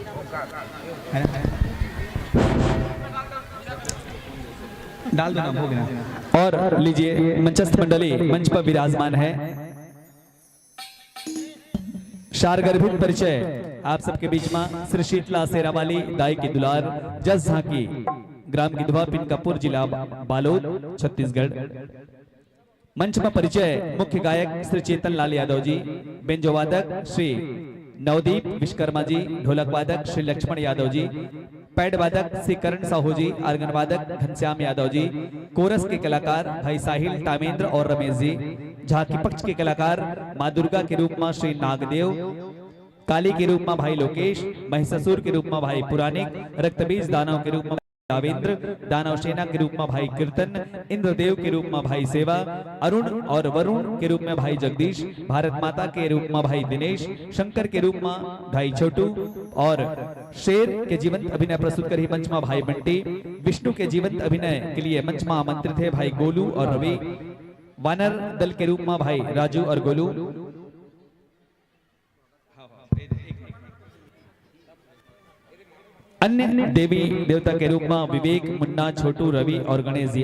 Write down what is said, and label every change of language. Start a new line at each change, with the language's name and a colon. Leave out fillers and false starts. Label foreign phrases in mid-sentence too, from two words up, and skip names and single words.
Hindi: डाल देना, हो गया। और लीजिए मंचस्थ मंडली मंच पर विराजमान है। शारगर्भित परिचय आप सबके बीच में श्री शीतला शेरावाली दाई की दुलार जस झांकी ग्राम गिधवा पिनकापुर जिला बालोद छत्तीसगढ़। मंच में परिचय मुख्य गायक श्री चेतन लाल यादव जी, बेंजो वादक श्री नवदीप विश्वकर्मा जी, ढोलक वादक श्री लक्ष्मण यादव जी, पैड वादक श्री करण साहू जी, आर्गन वादक घनश्याम यादव जी, कोरस के कलाकार भाई साहिल तामेंद्र और रमेश जी, झांकी पक्ष के कलाकार माँ दुर्गा के रूप में श्री नागदेव, काली के रूप में भाई लोकेश, महिषासुर के रूप में भाई पुराणिक, रक्तबीज दानव के रूप में दावेंद्र, दानव सेना के रूप में भाई कीर्तन, इंद्रदेव के रूप में भाई सेवा, अरुण और वरुण के रूप में भाई जगदीश, भारत माता के रूप में भाई दिनेश, शंकर के रूप में भाई छोटू और शेर के जीवंत अभिनय प्रस्तुत कर ही मंच में भाई बंटी, विष्णु के जीवंत अभिनय के लिए मंच में आमंत्रित है भाई गोलू और रवि, वानर दल के रूप में भाई राजू और गोलू, अन्य देवी देवता के रूप में विवेक, मुन्ना, छोटू, रवि और गणेश जी।